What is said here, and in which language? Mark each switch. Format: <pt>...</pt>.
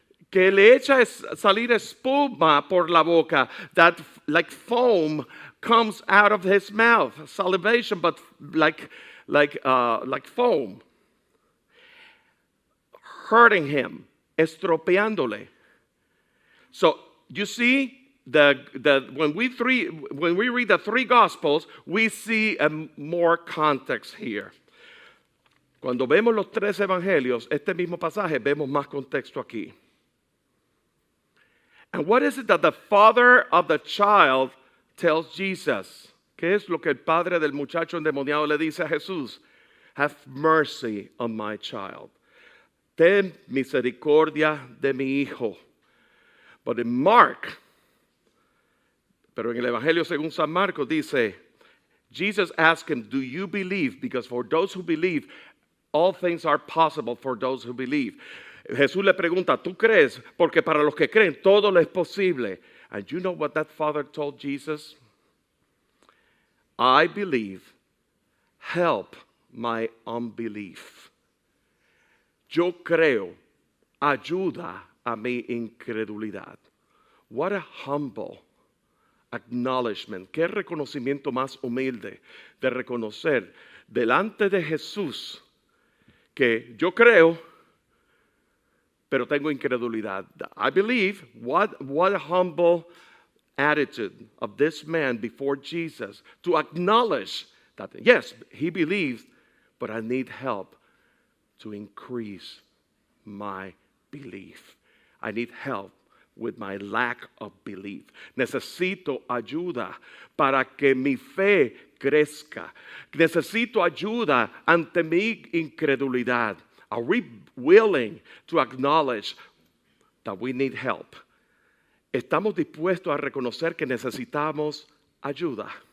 <es>Que le echa salir espuma por la boca,</es> <en>that like foam comes out of his mouth, salivation, but like foam, hurting him,</en> <es>estropeándole.</es> <en>So you see, when we read the three Gospels, we see more context here.</en> <es>Cuando vemos los tres evangelios, este mismo pasaje, vemos más contexto aquí.</es> <en>And what is it that the father of the child tells Jesus?</en> <es>¿Qué es lo que el padre del muchacho endemoniado le dice a Jesús?</es> <en>Have mercy on my child.</en> <es>Ten misericordia de mi hijo.</es> <en>But in Mark,</en> <es>pero en el Evangelio según San Marcos dice,</es> <en>Jesus asked him, do you believe? Because for those who believe, all things are possible for those who believe.</en> <es>Jesús le pregunta, ¿tú crees? Porque para los que creen, todo lo es posible.</es> <en>And you know what that father told Jesus? I believe, help my unbelief.</en> <es>Yo creo, ayuda a mi incredulidad.</es> <en>What a humble acknowledgement.</en> <es>Qué reconocimiento más humilde de reconocer delante de Jesús que yo creo, pero tengo incredulidad.</es> <en>I believe. What a humble attitude of this man before Jesus to acknowledge that, yes, he believes, but I need help to increase my belief. I need help with my lack of belief.</en> <es>Necesito ayuda para que mi fe crezca. Necesito ayuda ante mi incredulidad.</es> <en>Are we willing to acknowledge that we need help?</en> <es>¿Estamos dispuestos a reconocer que necesitamos ayuda?</es>